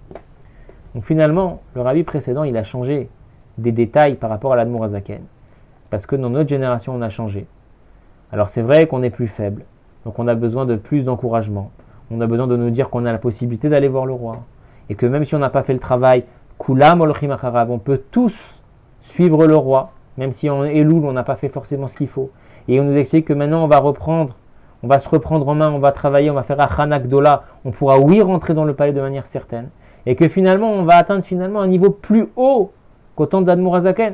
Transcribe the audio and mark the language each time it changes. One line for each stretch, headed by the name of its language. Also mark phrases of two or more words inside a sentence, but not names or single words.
French: Donc finalement, le rabbi précédent, il a changé des détails par rapport à l'Admour Hazaken, parce que dans notre génération, on a changé. Alors c'est vrai qu'on est plus faible, donc on a besoin de plus d'encouragement, on a besoin de nous dire qu'on a la possibilité d'aller voir le roi, et que même si on n'a pas fait le travail,
Hebrew: כולם הולכים אחריו,
French: on peut tous suivre le roi, même si on est loul, on n'a pas fait forcément ce qu'il faut. Et on nous explique que maintenant on va se reprendre en main, on va travailler, on va faire
Hebrew: הכנה גדולה,
French: on pourra oui rentrer dans le palais de manière certaine, et que finalement on va atteindre finalement un niveau plus haut qu'au temps de l'Admour Hazaken.